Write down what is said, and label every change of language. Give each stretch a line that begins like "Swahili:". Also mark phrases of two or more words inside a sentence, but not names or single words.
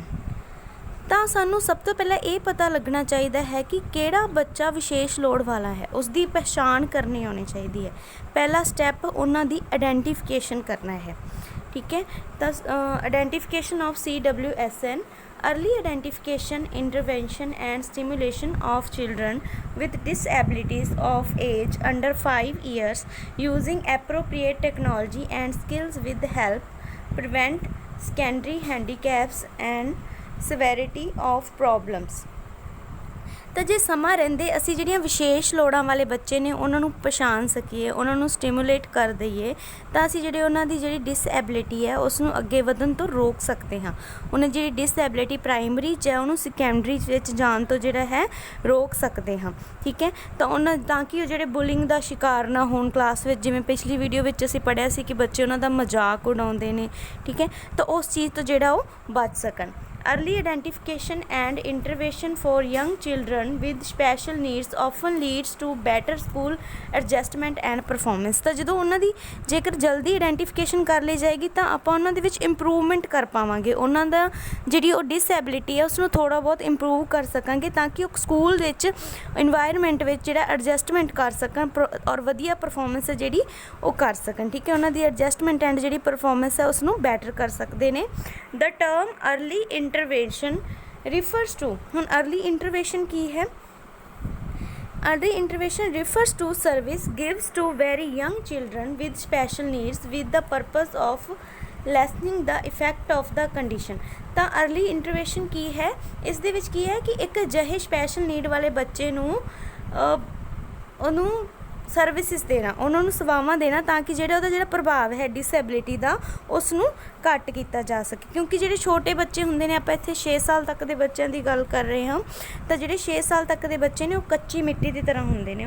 Punjabi: ਤਾਂ ਸਾਨੂੰ ਸਭ ਤੋਂ ਪਹਿਲਾਂ ਇਹ ਪਤਾ ਲੱਗਣਾ ਚਾਹੀਦਾ ਹੈ ਕਿ ਕਿਹੜਾ ਬੱਚਾ ਵਿਸ਼ੇਸ਼ ਲੋੜ ਵਾਲਾ ਹੈ, ਉਸ ਦੀ ਪਹਿਚਾਣ ਕਰਨੀ ਆਉਣੀ ਚਾਹੀਦੀ ਹੈ। ਪਹਿਲਾ ਸਟੈਪ ਉਹਨਾਂ ਦੀ ਆਈਡੈਂਟੀਫਿਕੇਸ਼ਨ ਕਰਨਾ ਹੈ, ਠੀਕ ਹੈ।
English: ਤਾਂ identification of CWSN, early identification, intervention and stimulation of children with disabilities of age under 5 years using appropriate technology and skills with help prevent secondary handicaps and severity of problems।
Punjabi: ਤਾਂ ਜੇ ਸਮਾਂ ਰਹਿੰਦੇ ਅਸੀਂ ਜਿਹੜੀਆਂ ਵਿਸ਼ੇਸ਼ ਲੋੜਾਂ ਵਾਲੇ ਬੱਚੇ ਨੇ ਉਹਨਾਂ ਨੂੰ ਪਛਾਣ ਸਕੀਏ, ਉਹਨਾਂ ਨੂੰ ਸਟਿਮੂਲੇਟ ਕਰ ਦਈਏ, ਤਾਂ ਅਸੀਂ ਜਿਹੜੇ ਉਹਨਾਂ ਦੀ ਜਿਹੜੀ ਡਿਸਐਬਿਲਿਟੀ ਹੈ ਉਸ ਨੂੰ ਅੱਗੇ ਵਧਣ ਤੋਂ ਰੋਕ ਸਕਦੇ ਹਾਂ। ਉਹਨਾਂ ਜਿਹੜੀ
English: disability primary
Punjabi: 'ਚ ਹੈ ਉਹਨੂੰ ਸੈਕੰਡਰੀ ਵਿੱਚ ਜਾਣ ਤੋਂ ਜਿਹੜਾ ਹੈ ਰੋਕ ਸਕਦੇ ਹਾਂ, ਠੀਕ ਹੈ। ਤਾਂ ਕਿ ਉਹ ਜਿਹੜੇ ਬੁਲਿੰਗ ਦਾ ਸ਼ਿਕਾਰ ਨਾ ਹੋਣ ਕਲਾਸ ਵਿੱਚ। ਜਿਵੇਂ ਪਿਛਲੀ ਵੀਡੀਓ ਵਿੱਚ ਅਸੀਂ ਪੜ੍ਹਿਆ ਸੀ ਕਿ ਬੱਚੇ ਉਹਨਾਂ ਦਾ ਮਜ਼ਾਕ ਉਡਾਉਂਦੇ ਨੇ, ਠੀਕ ਹੈ। ਤਾਂ ਉਸ ਚੀਜ਼ ਤੋਂ ਜਿਹੜਾ ਉਹ ਬਚ ਸਕਣ।
English: Early identification and intervention for young children with special needs often leads to better school adjustment and performance।
Punjabi: ਤਾਂ ਜਦੋਂ ਉਹਨਾਂ ਦੀ ਜੇਕਰ ਜਲਦੀ ਆਈਡੈਂਟੀਫਿਕੇਸ਼ਨ ਕਰ ਲਈ ਜਾਏਗੀ ਤਾਂ ਆਪਾਂ ਉਹਨਾਂ ਦੇ ਵਿੱਚ ਇੰਪਰੂਵਮੈਂਟ ਕਰ ਪਾਵਾਂਗੇ। ਉਹਨਾਂ ਦਾ ਜਿਹੜੀ ਉਹ ਡਿਸਐਬਿਲਿਟੀ ਹੈ ਉਸ ਨੂੰ ਥੋੜ੍ਹਾ ਬਹੁਤ ਇੰਪਰੂਵ ਕਰ ਸਕਾਂਗੇ, ਤਾਂ ਕਿ ਉਹ ਸਕੂਲ ਵਿੱਚ ਇਨਵਾਇਰਮੈਂਟ ਵਿੱਚ ਜਿਹੜਾ ਐਡਜਸਟਮੈਂਟ ਕਰ ਸਕਣ ਔਰ ਵਧੀਆ ਪਰਫੋਰਮੈਂਸ ਹੈ ਜਿਹੜੀ ਉਹ ਕਰ ਸਕਣ, ਠੀਕ ਹੈ। ਉਹਨਾਂ ਦੀ
English: adjustment and
Punjabi: ਜਿਹੜੀ ਪਰਫੋਰਮੈਂਸ ਹੈ ਉਸ ਨੂੰ ਬੈਟਰ ਕਰ ਸਕਦੇ ਨੇ।
English: the term early intervention refers to, ਹੁਣ early intervention
Punjabi: ਕੀ ਹੈ?
English: Early intervention refers to service gives to very young children with special needs with the purpose of lessening the effect of the condition।
Punjabi: ਤਾਂ
English: early intervention
Punjabi: ਕੀ ਹੈ? ਇਸ ਦੇ ਵਿੱਚ ਕੀ ਹੈ ਕਿ ਇੱਕ ਅਜਿਹੇ
English: special need
Punjabi: ਵਾਲੇ ਬੱਚੇ ਨੂੰ ਉਹਨੂੰ ਸਰਵਿਸਿਸ ਦੇਣਾ, ਉਹਨਾਂ ਨੂੰ ਸੇਵਾਵਾਂ ਦੇਣਾ, ਤਾਂ ਕਿ ਉਹਦਾ ਜਿਹੜਾ ਪ੍ਰਭਾਵ ਹੈ ਡਿਸਐਬਿਲਿਟੀ ਦਾ ਉਸ ਨੂੰ ਘੱਟ ਕੀਤਾ ਜਾ ਸਕੇ। ਕਿਉਂਕਿ ਜਿਹੜੇ ਛੋਟੇ ਬੱਚੇ ਹੁੰਦੇ ਨੇ, ਆਪਾਂ ਇੱਥੇ 6 ਸਾਲ ਤੱਕ ਦੇ ਬੱਚਿਆਂ ਦੀ ਗੱਲ ਕਰ ਰਹੇ ਹਾਂ, ਤਾਂ ਜਿਹੜੇ 6 ਸਾਲ ਤੱਕ ਦੇ ਬੱਚੇ ਨੇ ਉਹ ਕੱਚੀ ਮਿੱਟੀ ਦੀ ਤਰ੍ਹਾਂ ਹੁੰਦੇ ਨੇ।